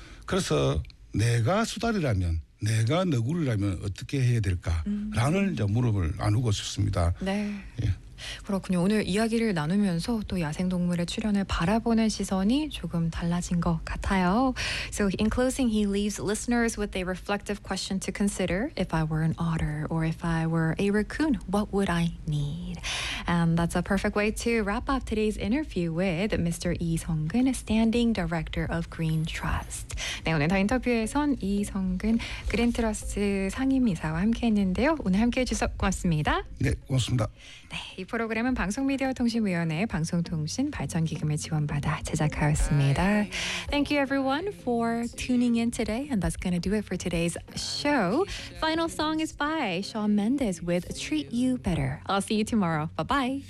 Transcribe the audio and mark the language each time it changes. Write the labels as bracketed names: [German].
[Korean] 그래서 내가 수달이라면 내가 너구리라면 어떻게 해야 될까라는 물음을 나누고 싶습니다. 네. 예. 그렇군요. 오늘 이야기를 나누면서 또 야생동물의 출현을 바라보는 시선이 조금 달라진 것 같아요. [English] So in closing, he leaves listeners with a reflective question to consider. If I were an otter or if I were a raccoon, what would I need? And that's a perfect way to wrap up today's interview with Mr. Lee Seong-geun, Standing Director of Green Trust. [Korean] 네, 오늘 더 인터뷰에선 Lee Seong-geun, 그린트러스트 상임이사와 함께했는데요. 오늘 함께해 주셔서 고맙습니다. 네, 고맙습니다. 네. 이 프로그램은 방송미디어통신위원회의 방송통신발전기금을 지원받아 제작하였습니다. [English] Thank you everyone for tuning in today. And that's going to do it for today's show. Final song is by Shawn Mendes with Treat You Better. I'll see you tomorrow. Bye-bye.